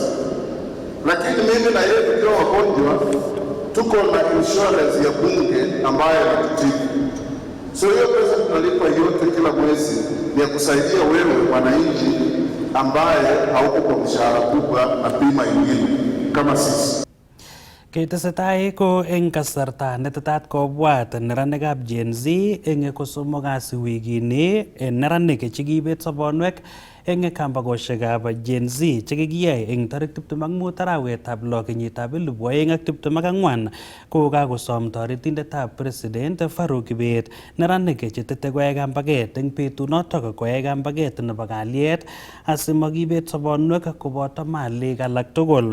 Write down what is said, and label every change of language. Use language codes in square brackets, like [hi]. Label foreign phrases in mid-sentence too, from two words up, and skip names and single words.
[sw] Lakini mimi na yeye tukiwa wagonjwa tuko na insurance ya bunge ambayo inatutibu. So hiyo pesa tunalipa yote kila mwezi ni ya kusaidia wewe wananchi ambaye hauko kwa mshahara kubwa na bima ingine kama sisi. [kln] Ketesetai ko eng kasarta netetat kobwat neranikab Gen Z eng kosomok kasi wikini neranik chekibet sobonwek eng kambakoshekab Gen Z chekikiyai eng tarik 25 arawetab 6 kenyitab 2024 ko kakosom toretindetab President Farouk Kibet neranik chetete koyai kambaket eng betunotok koyai kambaket nebo kalyet asimakibet sobonwek koboto malik alak tugul.